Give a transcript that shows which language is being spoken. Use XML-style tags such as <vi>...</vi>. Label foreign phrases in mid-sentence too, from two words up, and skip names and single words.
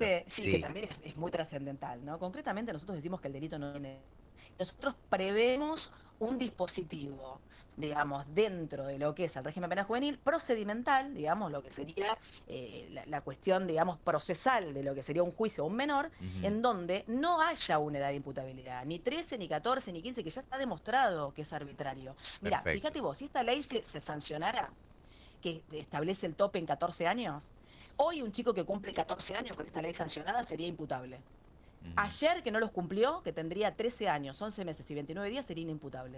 <es>Sí, que también es muy trascendental, ¿no? Concretamente nosotros decimos que el delito no tiene... Nosotros prevemos un dispositivo, digamos, dentro de lo que es el régimen penal juvenil, procedimental, digamos, lo que sería la cuestión, digamos, procesal de lo que sería un juicio a un menor, en donde no haya una edad de imputabilidad, ni 13, ni 14, ni 15, que ya está demostrado que es arbitrario. Mira, fíjate vos, si esta ley se sancionara, que establece el tope en 14 años, hoy un chico que cumple 14 años con esta ley sancionada sería imputable. Ayer, que no los cumplió, que tendría 13 años, 11 meses y 29 días, sería inimputable.</es>